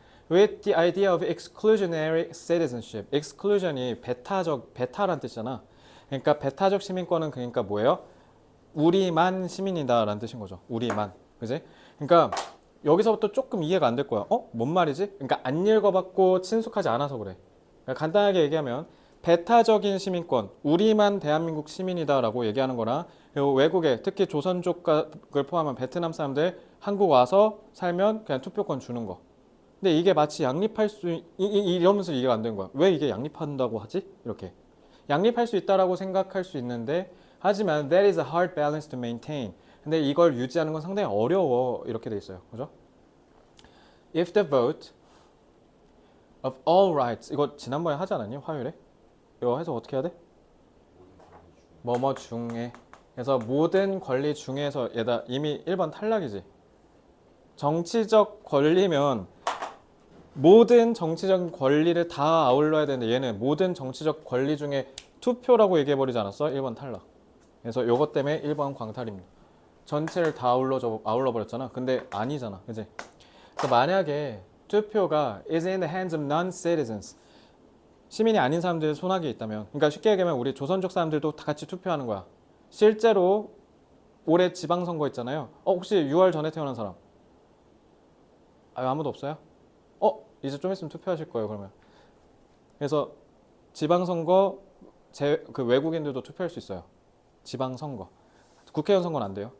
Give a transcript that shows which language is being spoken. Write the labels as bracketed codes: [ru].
[en] With the idea of exclusionary citizenship. [ko] exclusion이 배타란 뜻이잖아. 그러니까 배타적 시민권은 그러니까 뭐예요? 우리만 시민이다라는 뜻인 거죠. 우리만. 그지? 그러니까 여기서부터 조금 이해가 안 될 거야. 뭔 말이지? 그러니까 안 읽어봤고 친숙하지 않아서 그래. 그러니까 간단하게 얘기하면 배타적인 시민권, 우리만 대한민국 시민이다라고 얘기하는 거나 외국에 특히 조선족을 포함한 베트남 사람들 한국 와서 살면 그냥 투표권 주는 거. 근데 이게 마치 양립할 수 이러면서 이해가 안 된 거야. 왜 이게 양립한다고 하지? 이렇게 양립할 수 있다라고 생각할 수 있는데 하지만 [en] that is a hard balance to maintain. [ko] 근데 이걸 유지하는 건 상당히 어려워. 이렇게 돼 있어요. 그죠? [en] If the vote of all rights. [ko] 이거 지난번에 하지 않았니? 화요일에? 이거 해서 어떻게 해야 돼? 뭐뭐 중에. 그래서 모든 권리 중에서 얘다 이미 1번 탈락이지. 정치적 권리면 모든 정치적 권리를 다 아울러야 되는데 얘는 모든 정치적 권리 중에 투표라고 얘기해버리지 않았어? 1번 탈락. 그래서 요것 때문에 1번 광탈입니다. 전체를 다 아울러 버렸잖아. 근데 아니잖아. 그지? 그래서 만약에 투표가 [en] is in the hands of non-citizens. [ko] 시민이 아닌 사람들의 손아귀에 있다면, 그러니까 쉽게 얘기하면 우리 조선족 사람들도 다 같이 투표하는 거야. 실제로 올해 지방선거 있잖아요. 혹시 6월 전에 태어난 사람? 아무도 없어요? 이제 좀 있으면 투표하실 거예요. 그러면. 그래서 지방선거 그 외국인들도 투표할 수 있어요. 지방선거. 국회의원 선거는 안 돼요.